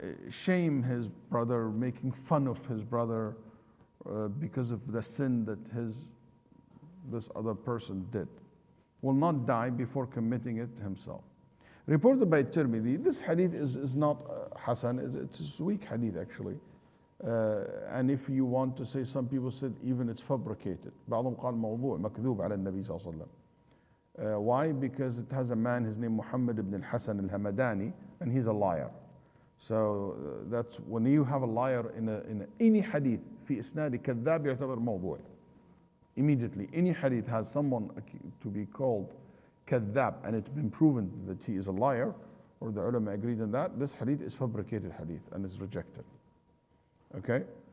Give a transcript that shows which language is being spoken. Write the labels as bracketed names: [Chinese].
[English] Shame his brother, making fun of his brother because of the sin that this other person did. Will not die before committing it himself. Reported by Tirmidhi, this hadith is not Hasan, it's a weak hadith actually. And if you want to say, some people said even it's fabricated. [Arabic] بعضهم قال موضوع مكذوب على النبي صلى الله عليه وسلم. [English] Why? Because it has a man, his name Muhammad ibn al-Hasan al-Hamadani, and he's a liar. So that's when you have a liar in any hadith [Arabic] في إسناد كذاب يعتبر موضوع. [English] Immediately, any hadith has someone to be called kadhab and it's been proven that he is a liar, or the ulama agreed on that, this hadith is fabricated hadith and is rejected. Okay?